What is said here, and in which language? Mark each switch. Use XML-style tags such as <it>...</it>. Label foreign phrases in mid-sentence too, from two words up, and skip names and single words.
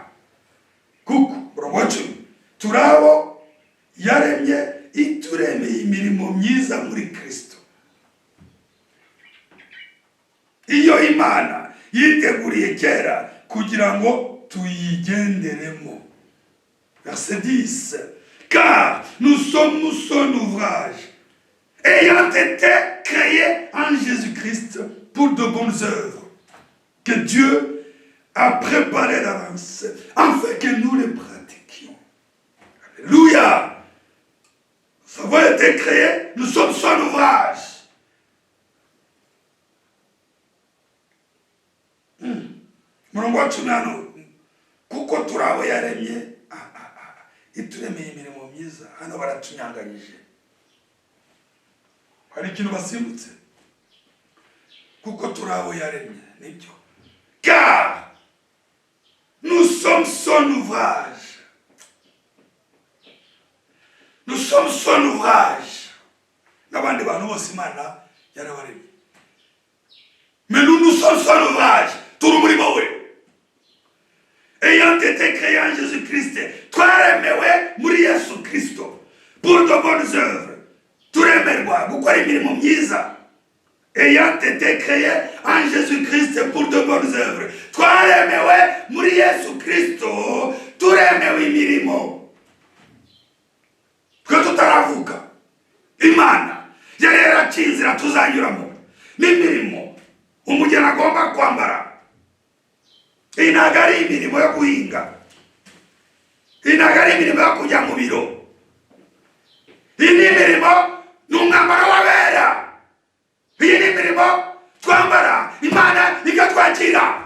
<rw>Kuko murongo wa 10. Turabo yaremye ituremeye imirimo myiza muri Kristo. Iyo Imana yiteguriye kera kugira ngo tuyigenderemo.</rw> <fr>Verset 10. Car nous sommes son ouvrage, ayant été créés en Jésus-Christ pour de bonnes œuvres que Dieu a préparées d'avance afin que nous les pratiquions. Alléluia. Nous avons été créés, nous sommes son ouvrage.</fr> <rw>Murongo wa 10. Kuko turabo yaremye ituremeye imirimo myiza. Hano baratunyanganyije. Hari ikintu basimbutse. kuko turi abo yaremye nibyo.</rw> <fr>Car nous sommes son ouvrage. Nous sommes son ouvrage.</fr> <rw>N'abandi bantu bose Imana yarabaremye.</rw> <fr>Mais nous sommes son ouvrage.</fr> <rw>Turi umurimo we.</rw> <fr>Ayant été créé en Jésus-Christ,</fr> <rw>twaremewe muri Yesu Kristo</rw> <fr>pour de bonnes œuvres.</fr> <rw>Turemerwa gukora imirimo myiza.</rw> <fr>Ayant été créé en Jésus-Christ pour de bonnes œuvres.</fr> <rw>Twaremewe muri Yesu Kristo, turemewe imirimo. Twe tutaravuka, Imana yari yaracinzira tuzanyuramo n'imirimo umugeni agomba kwambara. Iyi ntabwo ari imirimo yo guhinga, iyi ntabwo ari imirimo yo kujya mu biro, iyi ni imirimo ni umwambaro w'abera, iyi ni imirimo twambara Imana ikatwakira.</rw>